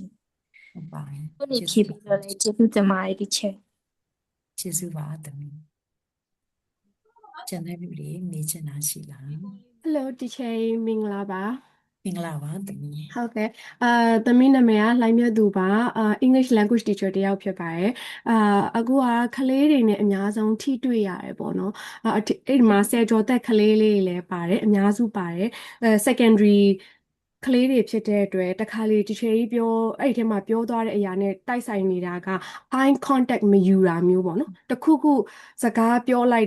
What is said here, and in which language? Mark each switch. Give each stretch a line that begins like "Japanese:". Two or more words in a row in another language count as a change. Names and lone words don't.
Burmese: ဟုတ်ပါတယ် ဟုတ်နေဖြေပြီးတော့လည်းကျေးဇူးတင်ပါတယ်ဒီချက် ကျေးဇူးပါသမီးကျန်တဲ့လူတွေမေးချင်တာရှိလား
English: Hello teacher မင်္ဂလာပါ
Burmese: မင်္ဂလာပါသမီး ဟုတ်ကဲ့သမီးနာမည်ကလှိုင်းမြတ်သူပါ
English: English language teacher
Burmese: တယောက်ဖြစ်ပါတယ်အခုကကလေးတွေနဲ့အများဆုံးထိတွေ့ရတယ်ပေါ့နော်အဲ့ဒီမှာဆယ်ကျော်သက်ကလေးလေးတွေလည်းပါတယ်အများစုပါတယ်secondary ကလေးတွေဖြစ် တဲ့အတွက်တခါလေတချေကြီးပြောအဲ့ဒီထဲမှာပြောသွားတဲ့အရာနဲ့တိုက်ဆိုင်နေတာက
English: eye contact
Burmese: မယူတာမျိုးပေါ့နော်တခုခုစကားပြောလိုက်